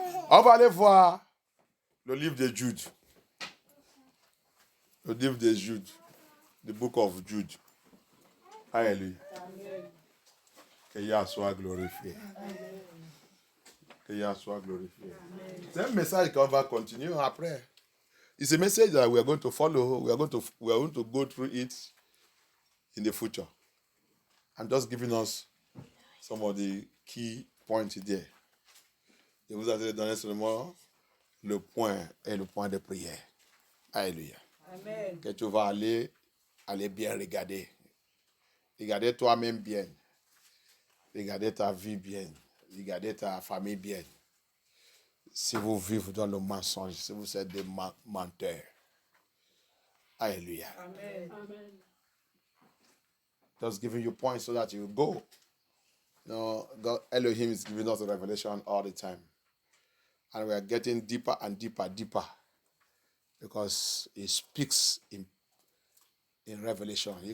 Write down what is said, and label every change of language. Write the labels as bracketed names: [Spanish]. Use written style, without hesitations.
[French] On va aller voir le livre de Jude. Le livre de Jude. [English] The book of Jude. [French] Alléluia. Que Yah soit glorifié. Que Yah soit glorifié. C'est un message qu'on va continuer après. [English] It's a message that we are going to follow. We are going to go through it in the future. I'm just giving us some of the key points there. [French] Je vous ai donné seulement le point et le point de prière. Alléluia. Amen. Que tu vas aller bien regarder. Regarder toi-même bien. Regarder ta vie bien. Regarder ta famille bien. Si vous vivez dans le mensonge, si vous êtes des menteurs. Alléluia. Amen. [English] Just giving you points so that you go. God, Elohim is giving us a revelation all the time. And we are getting deeper and deeper. Because he speaks in Revelation.